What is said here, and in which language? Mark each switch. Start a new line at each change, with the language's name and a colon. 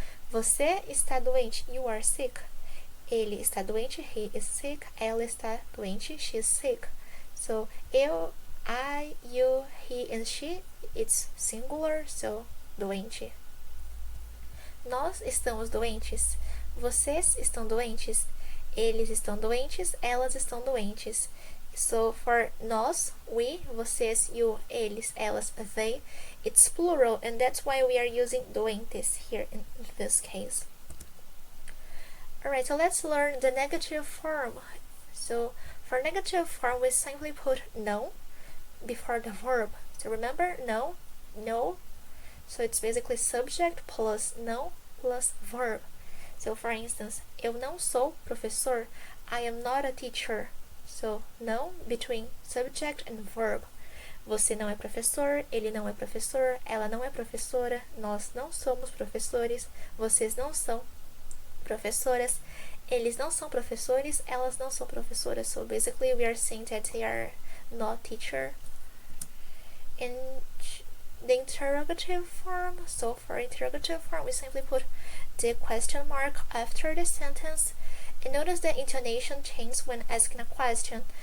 Portuguese: Você está doente,
English: you are sick.
Portuguese: Ele está doente,
English: he is sick.
Portuguese: Ela está doente,
English: she is sick. So eu, I, you, he and she, it's singular, so doente.
Portuguese: Nós estamos doentes. Vocês estão doentes. Eles estão doentes, elas estão doentes.
English: So for nós, we, vocês, you, eles, elas, they, it's plural, and that's why we are using doentes here in this case. Alright, so let's learn the negative form. So for negative form, we simply put no before the verb. So remember, no. So it's basically subject plus no plus verb. So for instance,
Portuguese: eu não sou professor.
English: I am not a teacher. So no between subject and verb.
Portuguese: Você não é professor, ele não é professor, ela não é professora, nós não somos professores, vocês não são professoras, eles não são professores, elas não são professoras.
English: So basically we are saying that they are not teacher. In the interrogative form, so for interrogative form we simply put the question mark after the sentence, and notice the intonation changes when asking a question.